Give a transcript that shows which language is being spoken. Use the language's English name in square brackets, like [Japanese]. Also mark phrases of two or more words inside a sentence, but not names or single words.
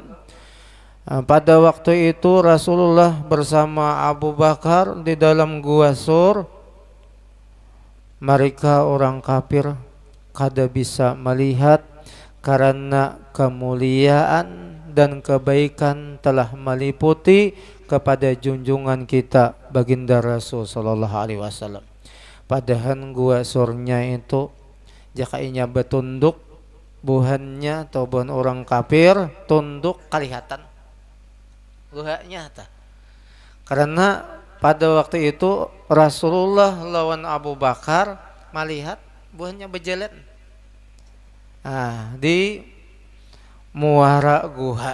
[Indonesian] Pada waktu itu Rasulullah bersama Abu Bakar di dalam gua sur. Mereka orang kafir kada bisa melihat karena kemuliaan dan kebaikan telah meliputi kepada junjungan kita baginda Rasul [Arabic] صلى الله عليه وسلم. [Banjar] Padahal gua surnya itu jakainya betunduk, buhannya atau buhan orang kafir tunduk kelihatan guanya ta. Karena pada waktu itu Rasulullah lawan Abu Bakar melihat buhannya berjalan di muara gua.